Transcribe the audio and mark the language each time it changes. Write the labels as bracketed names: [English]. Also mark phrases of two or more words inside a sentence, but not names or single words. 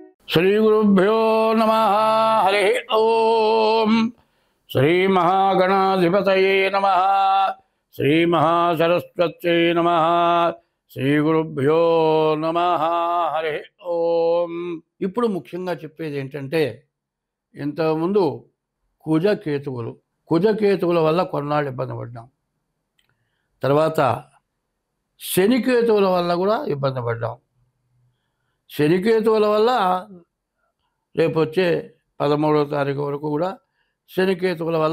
[Sanskrit] श्रीगुरुभ्यो नमः। हरि ओम। श्री महागणाधिपतये नमः। श्री महासरस्वत्यै नमः। श्रीगुरुभ्यो नमः। हरि ओम। [Telugu] ఇప్పుడు ముఖ్యంగా చెప్పేది ఏంటంటే ఇంతకుముందు కుజకేతువుల వల్ల కొన్నాళ్ళు ఇబ్బంది పడ్డాం. తర్వాత శనికేతువుల వల్ల కూడా ఇబ్బంది పడ్డాం. శనికేతువుల వల్ల రేపు వచ్చే 13వ తారీఖు వరకు కూడా శనికేతువుల వల్ల